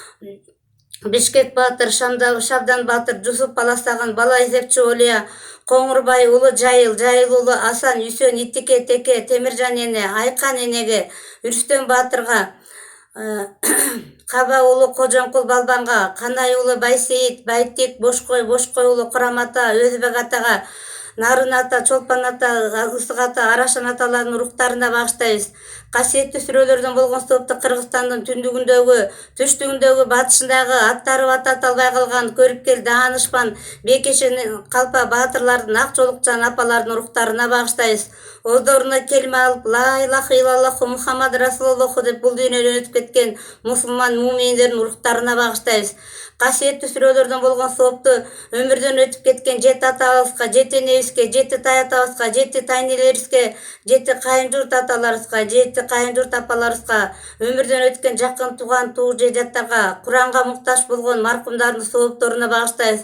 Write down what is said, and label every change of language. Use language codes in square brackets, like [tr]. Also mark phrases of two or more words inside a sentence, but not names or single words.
[ky] Бишкек баатыр, Шабдан баатыр, Жусуп Паластаган, Бала эзепчи Олия, Коңурбай уулу Жайыл, Жайыл уулу Асан, Үсөн, Итике теке, Темиржан эне, Айкан энеге, Үрстөн баатырга, Каба уулу Кожоңкул Балбанга, Канай уулу Байсейит, Байтик, Бошкой уулу Курам ата, Өзбек атага, Нарын ата, Чолпан ата, Ысык ата, Арашан аталардын руктарына багыштайбыз. Касиеттүү сүрөлөрдөн болгон соопто Кыргызстандын түндүгүндөгү, түштүгүндөгү, батышындагы аттары ата аталбай калган Көрүпкел, Даанышпан, Бекешен Калпа баатырлардын, Ак Жолукчан апалардын руктарына багыштайбыз. Оздоруна келме алып, [ar] لا إله إلا الله محمد رسول الله [ky] деп бул дүйнөдөн өтүп кеткен мусулман муминдердин руктарына багыштайбыз. Касиеттүү сүрөлөрдөн болгон соопто өмүрдөн өтүп кеткен 7 атабызга, 7 энебизге, 7 тай атабызга, 7 тайнелерибизге, 7 кайынжурт аталарыбызга, 7 кайынжурт апаларыбызга, өмүрдөн өткөн жакын тууган туу же жаттарга, Куранга муктаж болгон маркумдардын соопторуна багыштайбыз.